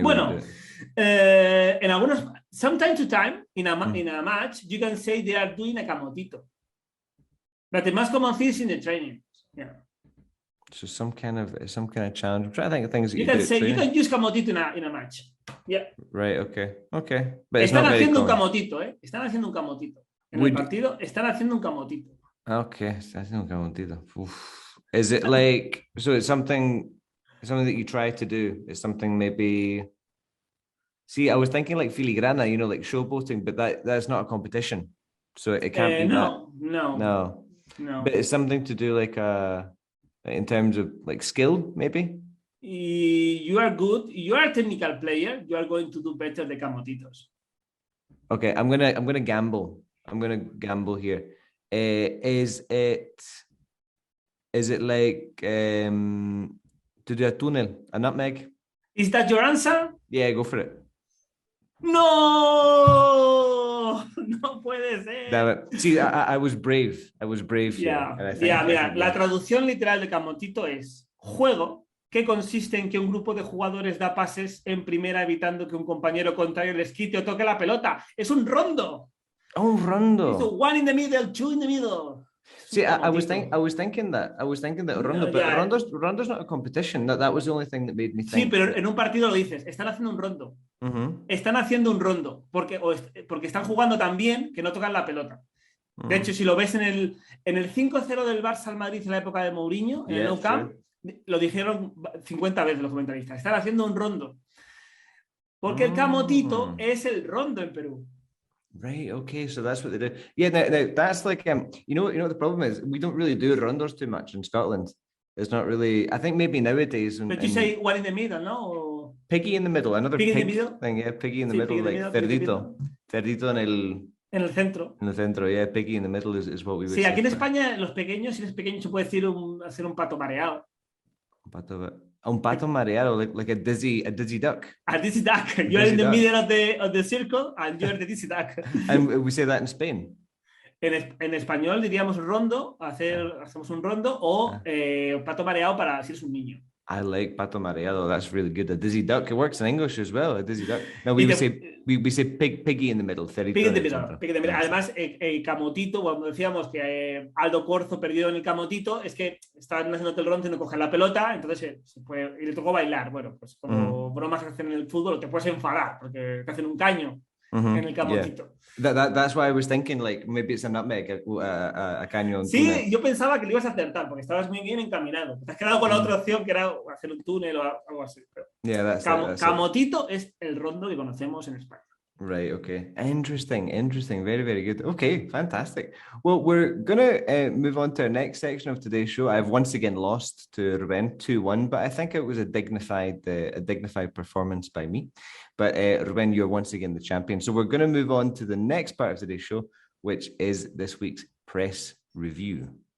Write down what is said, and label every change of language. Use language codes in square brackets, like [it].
[en] bueno, en algunos, some time to time, in a match, you can say they are doing a camotito. But the most common thing is in the training. Yeah. So some kind of challenge. I'm trying to think of things that you can say you can use camotito in a match. Yeah. Right. Okay. But [es] están haciendo un camotito, ¿eh? Están haciendo un camotito. En el partido están haciendo un camotito. Okay, están haciendo un camotito. Uf. [en] Is it like, so it's something that you try to do? It's something maybe. See, I was thinking like filigrana, like showboating, but that's not a competition, so it can't be that. No. But it's something to do like in terms of like skill, maybe. You are good. You are a technical player. You are going to do better the camotitos. Okay, I'm gonna gamble. I'm gonna gamble here. Is it like to do a túnel, a nutmeg? Is that your answer? Yeah, go for it. [es] No, no puede ser. [en] Damn it. See, I was brave. [es] Yeah, mira, la traducción literal de camotito es juego que consiste en que un grupo de jugadores da pases en primera evitando que un compañero contrario les quite o toque la pelota. Es un rondo. Oh, un rondo. [en] It's one in the middle, two in the middle. See, I was thinking that rondo, but rondo's not a competition. That was the only thing that made me think. [es] Sí, pero en un partido lo dices, están haciendo un rondo. Están haciendo un rondo porque están jugando tan bien que no tocan la pelota. De hecho, si lo ves en el 5-0 del Barça al Madrid en la época de Mourinho, en el Nou Camp, lo dijeron 50 veces los comentaristas. Están haciendo un rondo. Porque el camotito es el rondo en Perú. [en] Right. Okay. So that's what they do. Yeah. Now that's like you know the problem is we don't really do rondos too much in Scotland. It's not really. I think maybe nowadays. But you say one in the middle, no? Or... Piggy in the middle. Another pig in the middle [es] thing. Yeah, piggy in the middle, like cerdito. Cerdito en el centro. En el centro. [en] Yeah, piggy in the middle is what we would. [es] Sí, aquí en España los pequeños, si eres pequeño, se puede decir hacer un pato mareado. [en] Un pato mareado, like a dizzy duck. A dizzy duck. You're in the middle of the circle and you're the dizzy duck. And we say that in Spain. [es] En español diríamos rondo, hacemos un rondo o pato mareado para si eres un niño. [en] I like pato mareado. That's really good. A dizzy duck. It works in English as well. A dizzy duck. No, we say piggy in the middle. Piggy in the middle. [es] Además, camotito, cuando decíamos que Aldo Corzo perdió en el camotito, es que estaban haciendo el rondo y no cogen la pelota, entonces y le tocó bailar. Bueno, pues como bromas que hacen en el fútbol, te puedes enfadar porque te hacen un caño en el camotito. [en] That's why I was thinking like maybe it's a nutmeg, a caño. [es] Sí, yo pensaba que lo ibas a acertar porque estabas muy bien encaminado. Te has quedado con la otra opción que era hacer un túnel o algo así. Pero camotito es el rondo que conocemos en España. [en] Right, okay. Interesting. Very, very good. Okay, fantastic. Well, we're going to move on to our next section of today's show. I've once again lost to Ruben 2-1, but I think it was a dignified performance by me. But Ruben, you're once again the champion. So we're going to move on to the next part of today's show, which is this week's press review.